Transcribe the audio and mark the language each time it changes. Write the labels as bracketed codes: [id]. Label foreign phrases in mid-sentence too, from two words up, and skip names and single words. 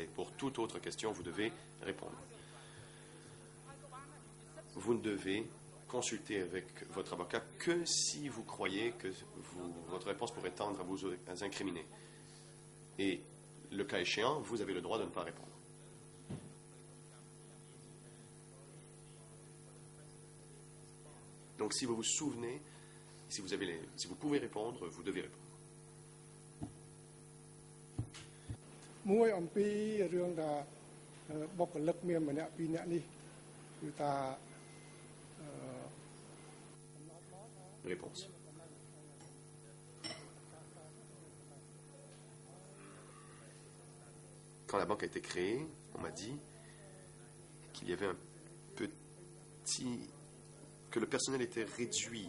[fr] Pour toute autre question, vous devez répondre. Vous ne devez consulter avec votre avocat que si vous croyez que votre réponse pourrait tendre à vous incriminer. Et le cas échéant, vous avez le droit de ne pas répondre. Donc, si vous vous souvenez, si vous pouvez répondre, vous devez répondre. [km] មួយអំពីរឿងថាបុគ្គលិកមានម្នាក់ពីរនាក់នេះគឺថា [fr] Réponse. Quand la banque a été créée, on m'a dit qu'il y avait que le personnel était réduit.